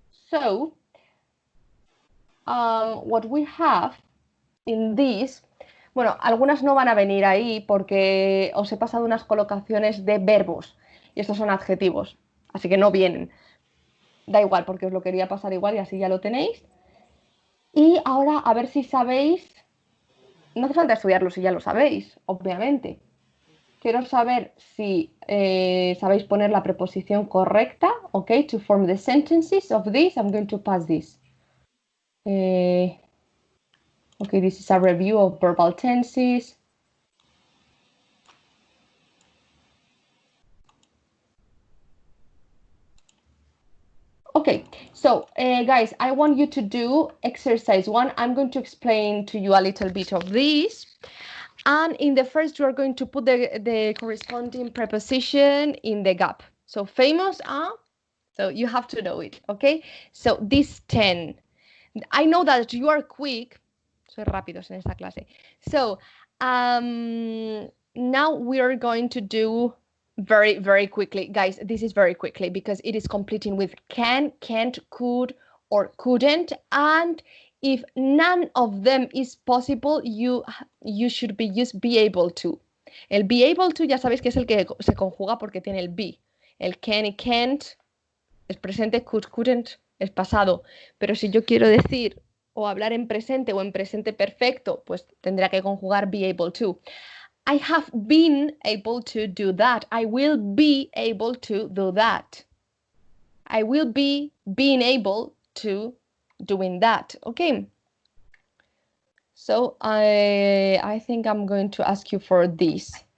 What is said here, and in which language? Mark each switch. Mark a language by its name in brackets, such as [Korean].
[English] So, what we have in this, [Spanish] bueno, algunas no van a venir ahí porque os he pasado unas colocaciones de verbos y estos son adjetivos, así que no vienen. Da igual porque os lo quería pasar igual y así ya lo tenéis. Y ahora a ver si sabéis, no hace falta estudiarlo si ya lo sabéis, obviamente. Quiero saber si sabéis poner la preposición correcta, ¿ok? [English] To form the sentences of this, I'm going to pass this. Okay, this is a review of verbal tenses. Okay, so guys, I want you to do exercise 1. I'm going to explain to you a little bit of this. And in the first, you are going to put the corresponding preposition in the gap. So famous are, so you have to know it, okay? So this 10. I know that you are quick. [Spanish] Soy rápidos en esta clase. [English] So now we are going to do very, very quickly. Guys, this is very quickly because it is completing with can, can't, could, or couldn't. And if none of them is possible, you should be able to. [Spanish] El be able to ya sabéis que es el que se conjuga porque tiene el be. El can y can't es presente, could, couldn't es pasado. Pero si yo quiero decir o hablar en presente o en presente perfecto, pues tendrá que conjugar be able to. [English] I have been able to do that. I will be able to do that. I will be being able to doing that. Okay. So I think I'm going to ask you for this.